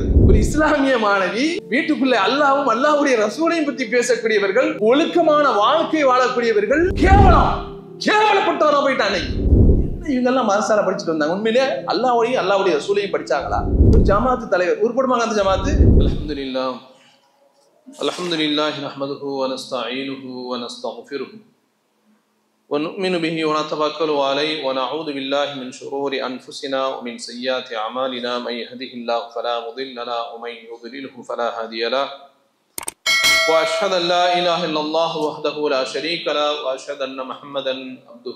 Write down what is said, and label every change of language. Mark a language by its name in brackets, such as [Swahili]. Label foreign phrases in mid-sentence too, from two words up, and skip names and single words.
[Tamil] ஒரு இஸ்லாமிய மாணவி வீட்டுக்குள்ளே அல்லாஹ்வும் அல்லாஹ்வுடைய ரசூலையும் பற்றி பேசக்கூடியவர்கள், ஒழுக்கமான வாழ்க்கை வாழக்கூடியவர்கள் கேவலப்பட்டவரா போயிட்டானே. இவங்க எல்லாம் மதரசால படிச்சுட்டு வந்தாங்க. உண்மையிலே அல்லாஹ்வையும் அல்லாஹ்வுடைய ரசூலையும் படிச்சாங்களா? ஒரு ஜமாத்து தலைவர் உருப்படுமாங்க அந்த ஜமாத்து? [Arabic] الحمد لله نحمده ونستعينه ونستغفره ونؤمن به ونتوكل عليه ونعوذ بالله من شرور أنفسنا ومن سيئات أعمالنا من يهده الله فلا مضل له ومن يضلله فلا هادي له وأشهد أن لا إله إلا الله وحده لا شريك له وأشهد أن محمدا عبده